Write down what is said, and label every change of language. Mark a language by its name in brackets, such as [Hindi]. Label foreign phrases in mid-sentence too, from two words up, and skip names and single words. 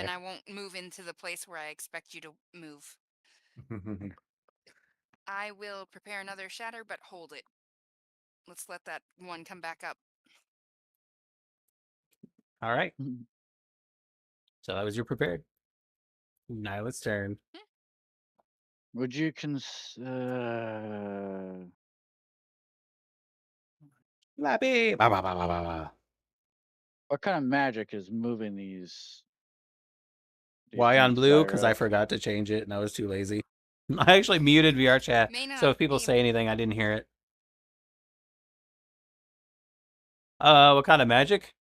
[English] then I won't move into the place where I expect you to move. I will prepare another shatter, but hold it. Let's let that one come back up. All right. So that was your prepared. Nyla's turn. Would you consider? Lappy. Bah, bah, bah, bah, bah, bah. What kind of magic is moving these Why on things, blue? Because I Zyra? forgot to change it and I was too lazy. I actually muted VR chat, May so not if people be- say anything, I didn't hear it. What kind of magic?